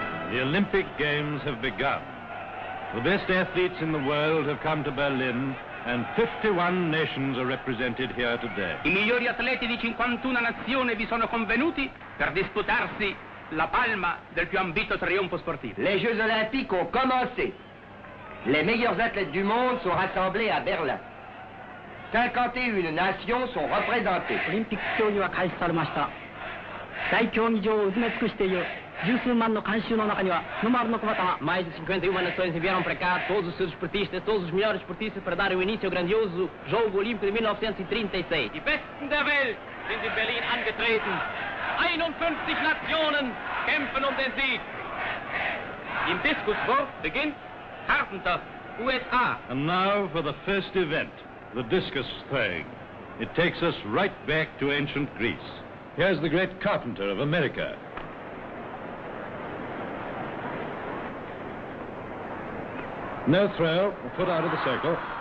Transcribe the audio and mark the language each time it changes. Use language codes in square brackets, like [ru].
[en] The Olympic Games have begun. The best athletes in the world have come to Berlin, and 51 nations are represented here today. [it] I migliori atleti di 51 nazioni vi sono convenuti per disputarsi la palma del più ambito trionfo sportivo. [fr] Les Jeux Olympiques ont commencé. Les meilleurs athlètes du monde sont rassemblés à Berlin. 51 nations sont représentées. [ja] オリンピック競技は開始されました。大競技場を埋め尽くしている十数万の観衆の中には日の丸の小旗が [pt] Mais de 51 nações enviaram para cá todos os seus esportistas, todos os melhores esportistas para dar o início ao grandioso Jogo Olímpico de 1936. [de] Die Besten der Welt sind in Berlin angetreten. 51 Nationen kämpfen um den Sieg. Im Diskuswurf beginnt Carpenter, USA. [en] And now for the first event, the discus throwing. It takes us right back to ancient Greece. Here's the great Carpenter of America. No throw, a foot out of the circle.